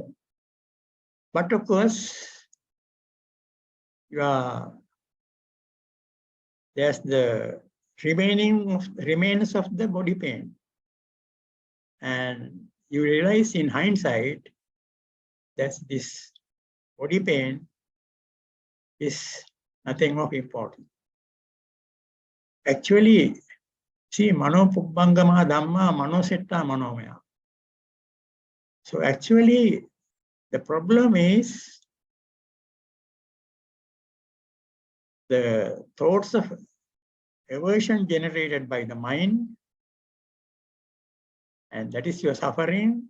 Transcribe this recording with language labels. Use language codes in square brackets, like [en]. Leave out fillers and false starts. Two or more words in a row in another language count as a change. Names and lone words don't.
[en] But of course, there's the remains of the body pain. And you realize in hindsight that this body pain is nothing of importance. Actually, see, [pi] mano pubbangama dhamma mano setta manomaya. [en] So actually, the problem is the thoughts of aversion generated by the mind, and that is your suffering.